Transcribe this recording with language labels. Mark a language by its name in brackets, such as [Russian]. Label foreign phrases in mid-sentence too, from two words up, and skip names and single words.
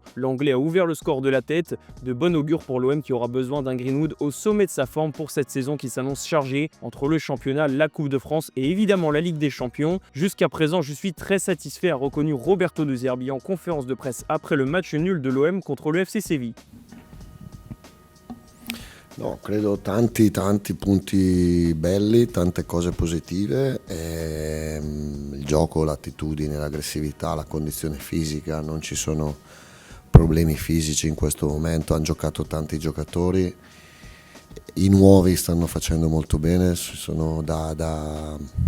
[French] L'Anglais a ouvert le score de la tête. De bon augure pour l'OM qui aura besoin d'un Greenwood au sommet de sa forme pour cette saison qui s'annonce chargée entre le championnat, la Coupe de France et évidemment la Ligue des Champions. Jusqu'à présent, je suis très satisfait, a reconnu Roberto De Zerbi en conférence de presse après le match nul de l'OM contre le FC Séville. [Italian] No, credo tanti punti belli, tante cose positive, il gioco, l'attitudine, l'aggressività, la condizione fisica, non ci sono problemi fisici in questo momento, hanno giocato tanti giocatori, i nuovi stanno facendo molto bene, sono da